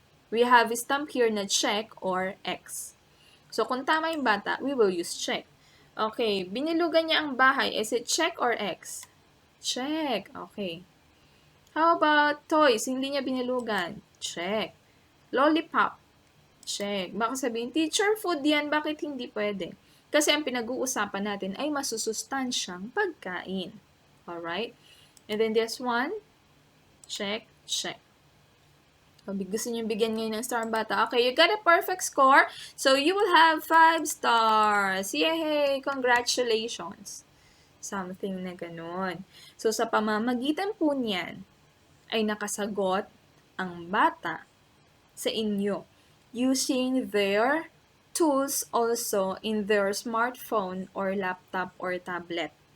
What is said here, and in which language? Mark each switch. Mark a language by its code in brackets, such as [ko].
[en] We have a stamp here na check or X. So, [tl] kung tama yung bata, [en] we will use check. [tl] Okay, binilugan niya ang bahay. [en] Is it check or X? Check. Okay. How about toys? [tl] Hindi niya binilugan. [en] Check. Lollipop. Check. [tl] Baka sabihin, teacher, food yan. Bakit hindi pwede? Kasi ang pinag-uusapan natin ay masusustansyang pagkain. Alright? [en] And then this one, check, check. [tl] Gusto niyo bigyan ngayon ng star ang bata. [en] Okay, you got a perfect score. So, you will have 5 stars. Yay! Congratulations! Something na ganun. [tl] So, sa pamamagitan po niyan, ay nakasagot ang bata sa inyo [en] using their tools also in their smartphone or laptop or tablet.